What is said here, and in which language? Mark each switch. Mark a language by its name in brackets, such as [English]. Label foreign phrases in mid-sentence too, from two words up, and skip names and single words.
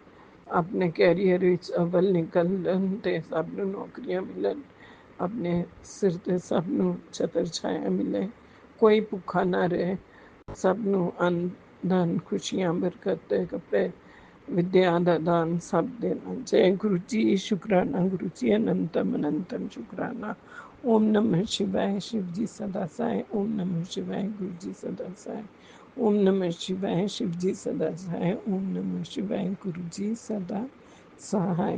[Punjabi] ਆਪਣੇ ਕੈਰੀਅਰ ਵਿੱਚ ਅਵਲ ਨਿਕਲਣ ਤੇ ਸਭ ਨੂੰ ਨੌਕਰੀਆਂ ਮਿਲਣ ਆਪਣੇ ਸਿਰ ਤੇ ਸਭ ਨੂੰ ਛਤਰ ਛਾਇਆ ਮਿਲੇ ਕੋਈ ਭੁੱਖਾ ਨਾ ਰਹੇ ਸਭ ਨੂੰ ਅੰਨ ਧਨ ਖੁਸ਼ੀਆਂ ਬਰਕਤ ਤੇ ਕੱਪੜੇ विद्या ਦਾ ਦਾਨ ਸਭ ਦੇਣਾ ਜੈ ਗੁਰੂ ਜੀ ਸ਼ੁਕਰਾਨਾ ਗੁਰੂ ਜੀ ਅਨੰਤਮ ਅਨੰਤਮ ਸ਼ੁਕਰਾਨਾ [Hindi] ओम नमः शिवाय शिव जी सदा सहाय ओम नमः शिवाय गुरु जी सदा सहाय ओम नमः शिवाय शिव जी सदा सहाय ओम नमः शिवाय गुरु जी सदा सहाय